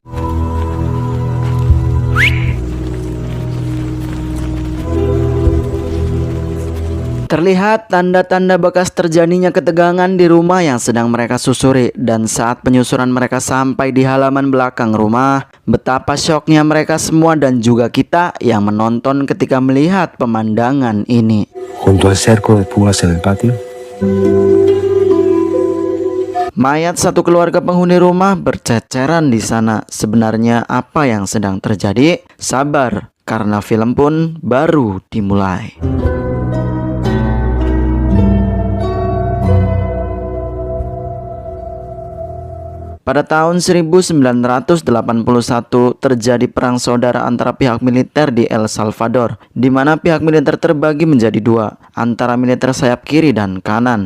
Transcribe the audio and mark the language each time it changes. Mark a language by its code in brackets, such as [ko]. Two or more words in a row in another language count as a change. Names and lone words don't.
[id] Terlihat tanda-tanda bekas terjadinya ketegangan di rumah yang sedang mereka susuri, dan saat penyusuran mereka sampai di halaman belakang rumah, betapa syoknya mereka semua dan juga kita yang menonton ketika melihat pemandangan ini. [es] Junto al cerco de púas en el patio. [id] Mayat satu keluarga penghuni rumah berceceran di sana. Sebenarnya apa yang sedang terjadi? Sabar, karena film pun baru dimulai. Pada tahun 1981 terjadi perang saudara antara pihak militer di El Salvador, di mana pihak militer terbagi menjadi dua, antara militer sayap kiri dan kanan.